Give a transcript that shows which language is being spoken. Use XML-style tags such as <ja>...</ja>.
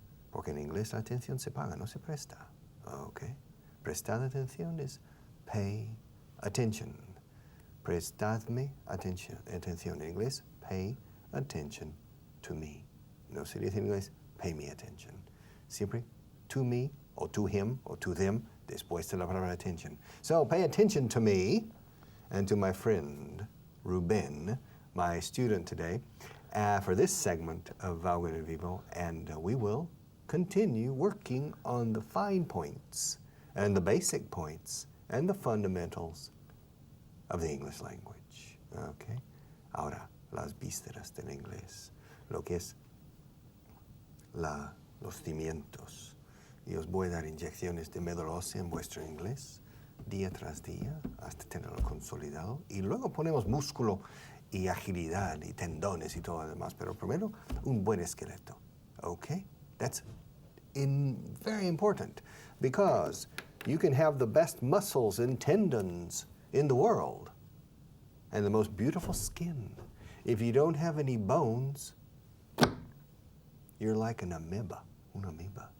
<es>Porque en inglés la atención se paga, no se presta. Okay? Prestad atención</es> <en>is pay attention.</en> <es>Prestadme atención. Atención en inglés,</es> <en>pay attention to me.</en> <es>No se dice en inglés,</es> <en>pay me attention.</en> <es>Siempre</es> <en>to me, or to him, or to them,</en> <es>después de la palabra attention.</es> <en>So pay attention to me and to my friend, Ruben, my student today, for this segment of Vaughan and Vivo, and we will continue working on the fine points and the basic points and the fundamentals of the English language. Okay?</en> <es>Ahora, las vísceras del inglés, lo que es los cimientos. Y os voy a dar inyecciones de médula ósea en vuestro inglés, día tras día, hasta tenerlo consolidado. Y luego ponemos músculo y agilidad y tendones y todo lo demás. Pero primero, un buen esqueleto.</es> <en>Okay? That's very important, because you can have the best muscles and tendons in the world and the most beautiful skin. If you don't have any bones, you're like an amoeba. An amoeba.</en>